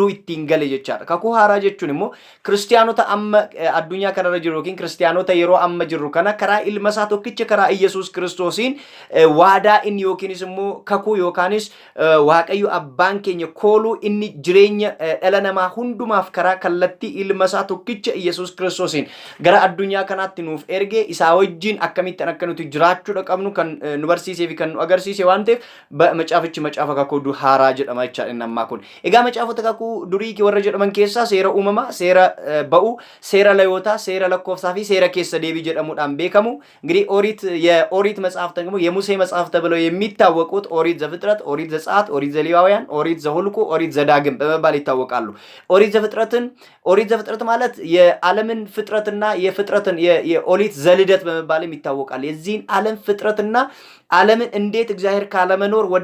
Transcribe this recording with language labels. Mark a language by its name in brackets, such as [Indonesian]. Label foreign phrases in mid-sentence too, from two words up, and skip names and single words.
[Oromo] itti gale yoo kakuu haaraa jechuun immoo kiristiyaanota amma adunyaa kana irra jiran kan kiristiyaanota yeroo amma jiru kana kara ilma isaa tokkichaa karaa Iyyesuus Kiristoosiin waadaa inni yookiin immoo kakuu yookaan Waaqayyo abbaan keenya kan inni jireenya eenyummaa hundumaaf karaa kan ilma isaa tokkichaa Iyyesuus Kiristoosiin gara adunyaa kanaatti nuuf erge isa wajjin akkamitti akkanuti jiraachuudha qabnu kan nu barsiisee fi kan nu agarsiise waan ta'eef macaafichi macaafa kakuu haaraa jedhama jechaadha inni ammaa kun. Egaa macaafota kakuu durii warra jedhaman keessaa seera uumamaa, seera ba'uu, seera Lewwotaa, seera lakkoofsaa fi seera keessa deebii jedhamuudhaan beekamu. [Amharic] እንግዲህ የኦሪት መጽሐፍ ደግሞ የሙሴ መጽሐፍ ተብለው የሚታወቁት ኦሪት ዘፍጥረት፣ ኦሪት ዘጸአት፣ ኦሪት ዘሌዋውያን፣ ኦሪት ዘኍልቍ፣ ኦሪት ዘዳግም በመባል ይታወቃሉ። ኦሪት ዘፍጥረት ማለት የዓለምን ፍጥረትና የፍጥረትን የኦሪት ልደት በመባልም ይታወቃል። የዚህን ዓለም ፍጥረትና ዓለምን እንዴት እግዚአብሔር ካለመኖር ወደ